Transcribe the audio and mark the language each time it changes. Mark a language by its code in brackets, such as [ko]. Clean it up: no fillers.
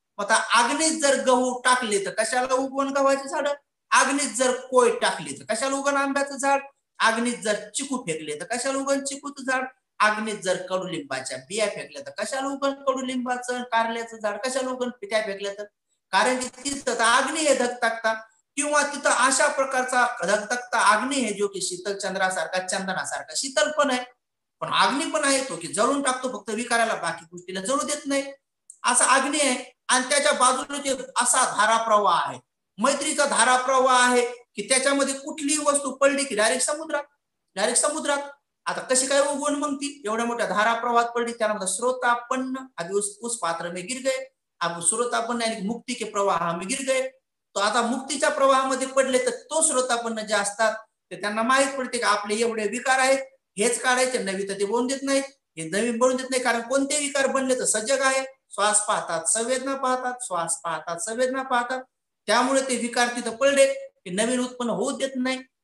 [mr] आता अग्नीत जर गहू टाकले तर कशाला उगवण गव्हाचे झाड, अग्नीत जर कोय टाकली तर कशाला उगवण आंब्याचं झाड, अग्नीत जर चिकू फेकले तर कशाला उगवण चिकूचं झाड, अग्नीत जर कडुलिंबाच्या बिया फेकल्या तर कशाला उगवण कडुलिंबाचं, कारल्याचं झाड कशाला उगवण त्या फेकल्या तर, कारण की तिथं अग्नी हे धगधगता किंवा तिथं अशा प्रकारचा धगधगता अग्नी आहे जो की शीतल चंद्रासारखा, चंदनासारखा शीतल पण आहे, पण अग्नी पण आहे तो की जळून टाकतो फक्त विकाराला, बाकी गोष्टीला जळू देत नाही, असा अग्नी आहे. आणि त्याच्या बाजूला असा धाराप्रवाह आहे, मैत्रीचा धाराप्रवाह आहे की त्याच्यामध्ये कुठलीही वस्तू पडली की डायरेक्ट समुद्रात, डायरेक्ट समुद्रात. आता कशी काय उगवण मग ती एवढ्या मोठ्या धाराप्रवाहात पडली, त्यामध्ये स्रोतापन्न [hi] अभी उस पात्र में गिर गए, अब स्रोतापन्न यानी मुक्ती के प्रवाह में गिर गए. [mr] तो आता मुक्तीच्या प्रवाहामध्ये पडले तर तो स्रोतापन्न जे असतात ते त्यांना माहित पडते की आपले एवढे विकार आहेत, हेच काढायचे, नवी तर ते बनवून देत नाहीत, हे नवीन बनवून देत नाही, कारण कोणते विकार बनले तर सजग आहे, श्वास पाहतात संवेदना पाहतात, श्वास पाहतात संवेदना पाहतात, त्यामुळे ते विकार तिथं पडले की नवीन उत्पन्न होऊ देत नाही.